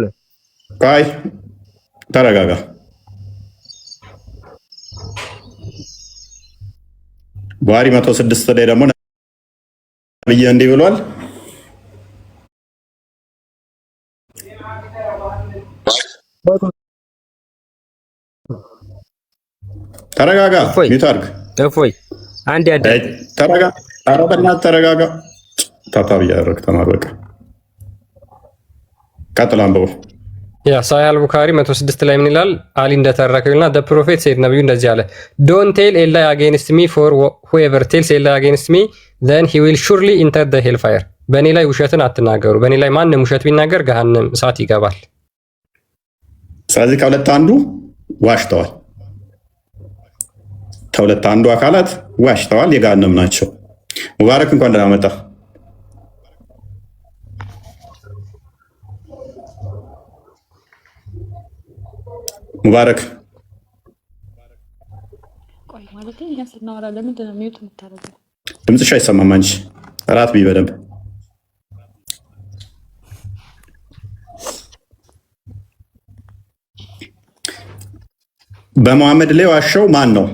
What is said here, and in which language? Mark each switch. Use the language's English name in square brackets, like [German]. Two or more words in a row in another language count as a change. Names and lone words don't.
[Amharic] ቆይ ተረጋጋ። ቡሃሪ 106 ላይ ደግሞ ነብዩ እንዲህ ብሏል። ተረጋጋ። ሚውት አድርግ። እፎይ አንዴ አዳይ ተረጋጋ። ኧረ በእናትህ ተረጋጋ። ታታብ እያደረግህ ተማር። በቃ ቀጥል አንብበው። ያ ሳሂህ አልቡኻሪ 106 ላይ ምን ይላል? አሊ እንደተረከውና [English] the prophet said [Amharic] ነብዩ እንደዚህ አለ [English] don't tell a lie against me for whoever tells a lie against me then he will surely enter the hellfire [Amharic] በእኔ ላይ ውሸትን አትናገሩ፣ በእኔ ላይ ማንም ውሸት ቢናገር ገሃነም እሳት ይገባል። ስለዚህ ከሁለት አንዱ ዋሽተዋል። ከሁለት አንዱ አካላት ዋሽተዋል፣ የገሃነም ናቸው። ሙባረክ እንኳን ደህና መጣ። ሙባረክ ድምፅሽ አይሰማም። አንቺ እራት ብይ በደንብ። በመሐመድ ላይ ዋሸው ማን ነው?